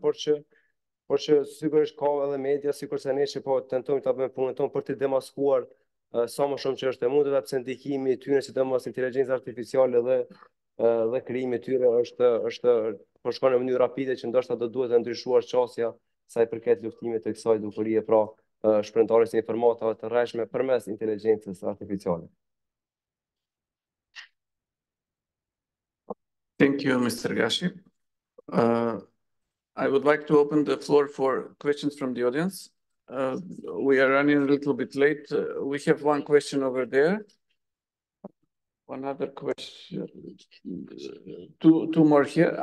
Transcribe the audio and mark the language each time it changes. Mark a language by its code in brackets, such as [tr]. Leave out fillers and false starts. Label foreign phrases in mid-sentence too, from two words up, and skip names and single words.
[sq] por që sigurisht ka edhe media, sikur se ne që po tentojmë ta bëjmë punën tonë për të demaskuar sa më shumë që është e mundur, pse ndikimi i tyre sidomos inteligjencës artificiale dhe krijimi i tyre është po shkon në mënyrë rapide që ndoshta do duhet të ndryshuar çësia sa i përket luftimit të kësaj dukurie, pra shpërndarjes së informatave të rreshme përmes inteligjencës artificiale. [en] Thank you, Mr. Gashi. I would like to open the floor for questions from the audience. We are running a little bit late. We have one question over there. One other question. Two more here.